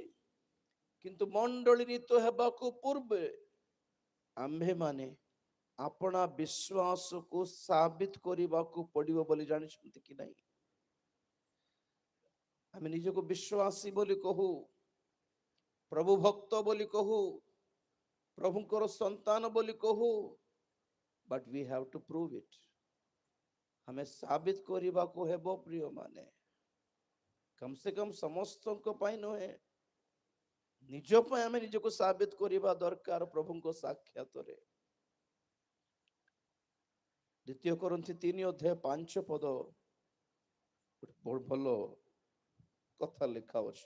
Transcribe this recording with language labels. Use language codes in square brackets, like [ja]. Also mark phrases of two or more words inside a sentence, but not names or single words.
[or] କିନ୍ତୁ ମଣ୍ଡଳୀରିତ ହେବାକୁ ପୂର୍ବେ ଆମ୍ଭେମାନେ ଆପଣା ବିଶ୍ୱାସକୁ ସାବିତ କରିବାକୁ ପଡ଼ିବ ବୋଲି ଜାଣିଛନ୍ତି କି ନାହିଁ? ଆମେ ନିଜକୁ ବିଶ୍ୱାସୀ ବୋଲି କହୁ, ପ୍ରଭୁ ଭକ୍ତ ବୋଲି କହୁ, ପ୍ରଭୁଙ୍କର ସନ୍ତାନ ବୋଲି କହୁ, [en] but we have to prove it. [hi] हमें साबित [or] କରିବାକୁ ହେବ ପ୍ରିୟ ମାନେ। କମ ସେ କମ ସମସ୍ତଙ୍କ ପାଇଁ ନୁହେଁ, ନିଜ ପାଇଁ ଆମେ ନିଜକୁ ସାବିତ କରିବା ଦରକାର ପ୍ରଭୁଙ୍କ ସାକ୍ଷାତରେ। ଦ୍ୱିତୀୟ କରିନ୍ଥୀ 3:5 ଗୋଟେ ଭଲ କଥା ଲେଖା ଅଛି।